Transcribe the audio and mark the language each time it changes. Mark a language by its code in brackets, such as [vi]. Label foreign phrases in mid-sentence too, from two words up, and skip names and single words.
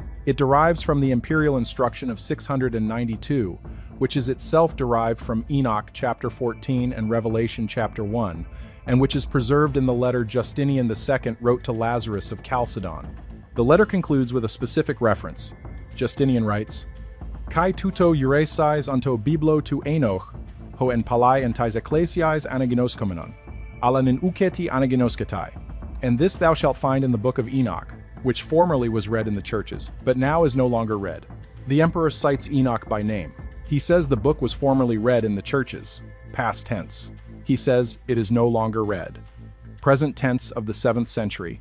[en] It derives from the imperial instruction of 692, which is itself derived from Enoch chapter 14 and Revelation chapter 1, and which is preserved in the letter Justinian II wrote to Lazarus of Chalcedon. The letter concludes with a specific reference. Justinian writes, [el] Καὶ τοῦτο εὑρήσεις ἐν τῷ βιβλίῳ τοῦ Ἐνώχ, ὃ ἐν πάλαι ἐν ταῖς ἐκκλησίαις ἀναγινωσκόμενον, ἀλλὰ νῦν οὐκέτι ἀναγινώσκεται. [en] And this thou shalt find in the Book of Enoch, which formerly was read in the churches, but now is no longer read. The emperor cites Enoch by name. He says the book was formerly read in the churches, past tense. He says it is no longer read, present tense of the 7th century.